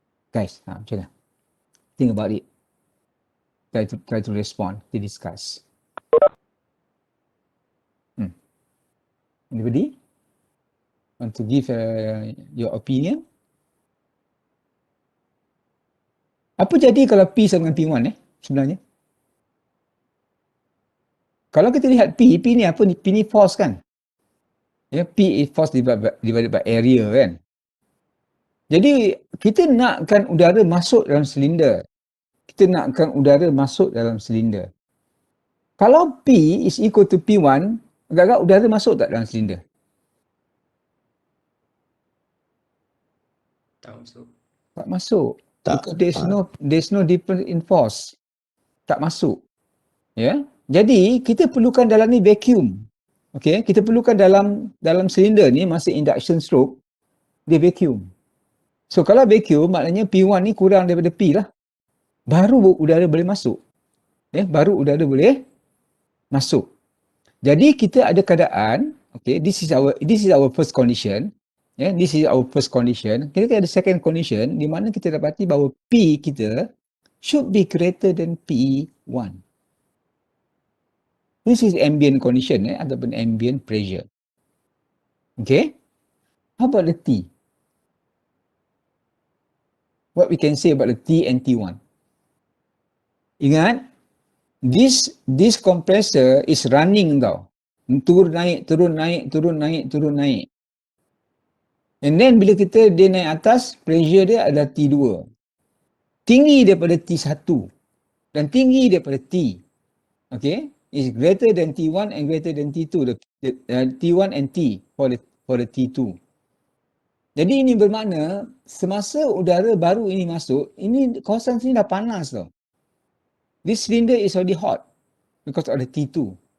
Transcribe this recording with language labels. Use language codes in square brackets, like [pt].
[en] Guys, [ms] macam mana? [en] Think about it. Try to respond, to discuss. Anybody want to give your opinion? [ms] Apa jadi kalau P sama dengan P1 sebenarnya? Kalau kita lihat P ni apa ni? P ni force kan? [en] Ya, P is force divided by area kan? [ms] Jadi kita nakkan udara masuk dalam silinder. Kita nakkan udara masuk dalam silinder. Kalau [en] P is equal to P1, [ms] agak-agak udara masuk tak dalam silinder? Tak masuk. Tak masuk. Tak. [en] Because there's no difference in force. [ms] Tak masuk. Ya. Jadi kita perlukan dalam ni vacuum. Okey, kita perlukan dalam silinder ni masa induction stroke dia vacuum. So kalau vacuum maknanya P1 ni kurang daripada P lah. Baru udara boleh masuk. Ya, baru udara boleh masuk. Jadi kita ada keadaan, [en] okay, this is our first condition. Yeah, this is our first condition. [ms] Kita ada [en] second condition [ms] di mana kita dapati bahawa P kita [en] should be greater than P1. This is ambient condition ataupun ambient pressure. Okay. How about the T? What we can say about the T and T1? [ms] Ingat, [en] this compressor is running tau. [ms] Turun naik, turun naik, turun naik, turun naik. [en] And then [ms] bila dia naik atas, pressure dia adalah T2. Tinggi daripada T1 dan tinggi daripada T. [en] Okay? Is greater than T1 and greater than T2. T1 and T for the T2. [ms] Jadi ini bermakna semasa udara baru ini masuk, ini kawasan sini dah panas tau. [en] This cylinder is already hot because of the T2.